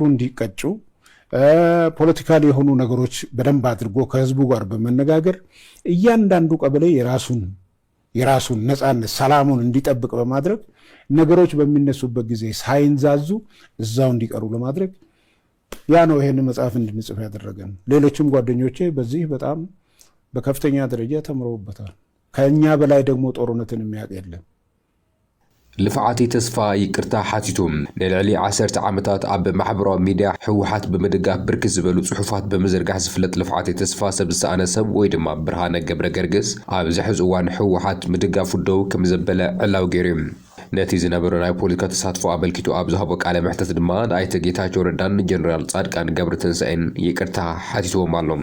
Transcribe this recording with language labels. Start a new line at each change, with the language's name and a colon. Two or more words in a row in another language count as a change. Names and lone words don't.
Amharic: እንዲቀጩ ፖለቲካሊ የሆኑ ነገሮች በደንብ አድርጎ ከህዝቡ ጋር በመነጋገር እያንዳንዱ ቀበሌ የራሱን ነፃነት ሰላሙን እንዲጠብቅ በማድረግ ነገሮች በሚነሱበት ጊዜ ሳይንዛዙ እዛው እንዲቀሩ ለማድረግ ያ ነው ይሄን መጽሐፍ እንድንጽፍ ያደረገን። ሌሎችም ጓደኞቼ በዚህ በጣም በከፍተኛ ደረጃ ተምረውበታል። ከኛ በላይ ደግሞ ጦርነትን የሚያውቅ የለም።
Tigrinya: ልፍዓቲ ተስፋ ይቅርታ ሓቲቶም ንልዕሊ 10 ዓመታት ኣብ ማሕበራዊ ሚድያ ሕወሓት ብምድጋፍ ብርክት ዝበሉ ጽሑፋት ብምዝርጋሕ ዝፍለጥ ልፍዓቲ ተስፋ ሰብ ዝሰኣነ ሰብ ወይ ድማ ብርሃነ ገብረ ገርግስ ኣብ ዝሕዝ እዋን ሕወሓት ምድጋፍ ደው ከም ዘበለ ዕላው ገይሩ ነቲ ዝነበረ ናይ ፖለቲካ ተሳትፎ ኣበልኪቱ ኣብ ዝሃቦ ቃለ መሕተት ድማ ኣይተ ጌታቸው ረዳን ጀነራል ጻድቃን ገብረትንሳኤን ይቅርታ ሓቲቶም ኣሎም።